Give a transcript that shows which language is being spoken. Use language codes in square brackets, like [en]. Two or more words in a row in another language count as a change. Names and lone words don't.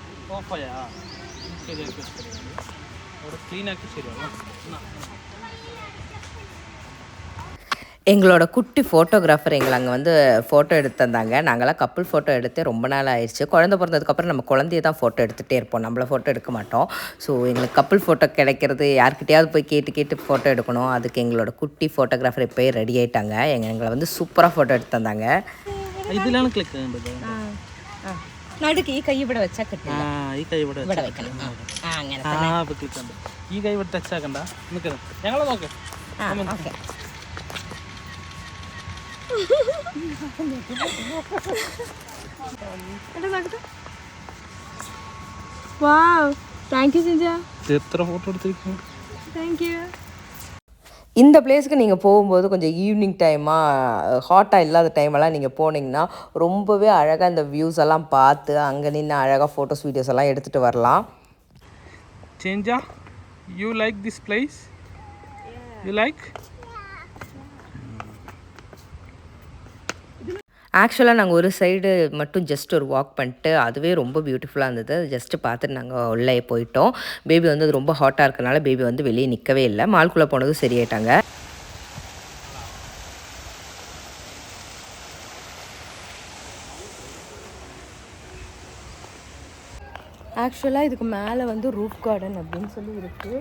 [ml] ഓഫായാ ശരിയാക്കി അവിടെ ക്ലീനാക്കി ശരിയാവും. [ta] எங்களோட குட்டி ஃபோட்டோகிராஃபர் எங்களை அங்கே வந்து ஃபோட்டோ எடுத்திருந்தாங்க. நாங்களாம் [en] couple photo [ta] எடுத்து ரொம்ப நாள் ஆயிடுச்சு. குழந்தை பிறந்ததுக்கப்புறம் நம்ம குழந்தைய தான் ஃபோட்டோ எடுத்துகிட்டே இருப்போம், நம்மள ஃபோட்டோ எடுக்க மாட்டோம். ஸோ எங்களுக்கு [en] couple photo [ta] கிடைக்கிறது யார்கிட்டையாவது போய் கேட்டு கேட்டு ஃபோட்டோ எடுக்கணும். அதுக்கு எங்களோட குட்டி ஃபோட்டோகிராஃபர் இப்போயே ரெடி ஆகிட்டாங்க. எங்களை வந்து சூப்பராக ஃபோட்டோ எடுத்து தந்தாங்க. [ml] ഇതിലാണ് ക്ലിക്ക് ചെയ്യേണ്ടത്. നടുക്ക് ഈ കൈ ഇവിടെ വെച്ചാൽ കിട്ടും. ഈ കൈ ഇവിടെ വെക്കണം. അങ്ങനെ ക്ലിക്ക് ഉണ്ട്. ഈ കൈ ഇവിടെ ടച്ച് ആക്കണ്ട. നിൽക്കണം, ഞങ്ങളെ നോക്ക്. ഓക്കെ. എത്ര ഫോട്ടോ എടുത്തിരിക്കുന്നു. [ta] இந்த பிளேஸுக்கு நீங்கள் போகும்போது கொஞ்சம் ஈவினிங் டைமாக ஹாட்டாக இல்லாத டைமெல்லாம் நீங்கள் போனீங்கன்னா ரொம்பவே அழகாக இந்த வியூஸ் எல்லாம் பார்த்து அங்கே நின்று அழகாக [en] photos videos [ta] எல்லாம் எடுத்துகிட்டு வரலாம். சேஞ்சா, [en] You like this place? You like? [ta] ஆக்சுவலாக நாங்கள் ஒரு சைடு மட்டும் ஜஸ்ட் ஒரு வாக் பண்ணிட்டு அதுவே ரொம்ப பியூட்டிஃபுல்லாக இருந்தது. அது ஜஸ்ட்டு பார்த்துட்டு நாங்கள் உள்ளே போயிட்டோம். பேபி வந்து அது ரொம்ப ஹாட்டாக இருக்கனால பேபி வந்து வெளியே நிற்கவே இல்லை. மால்குள்ளே போனதும் சரியாயிட்டாங்க. ஆக்சுவலாக இதுக்கு மேலே வந்து [en] roof garden [ta] அப்படின்னு சொல்லி இருக்குது.